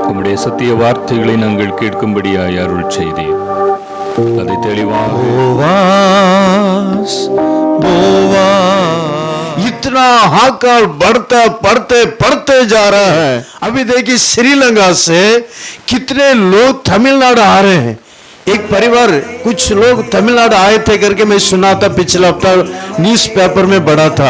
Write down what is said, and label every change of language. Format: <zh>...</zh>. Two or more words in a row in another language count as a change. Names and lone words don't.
<ta>உம்முடைய சத்திய வார்த்தைகளை நாங்கள் கேட்கும்படியாய் அருள் செய்தீர். அதை தெளிவாக</ta> <hi>इतना हाहाकार बढ़ता पढ़ते जा रहा है। अभी देखिए श्रीलंका से कितने लोग तमिलनाडु आ रहे हैं। एक परिवार कुछ लोग तमिलनाडु आए थे करके मैं सुना था, पिछला हफ्ता</hi> <en>news paper</en> <hi>में पढ़ा था।</hi>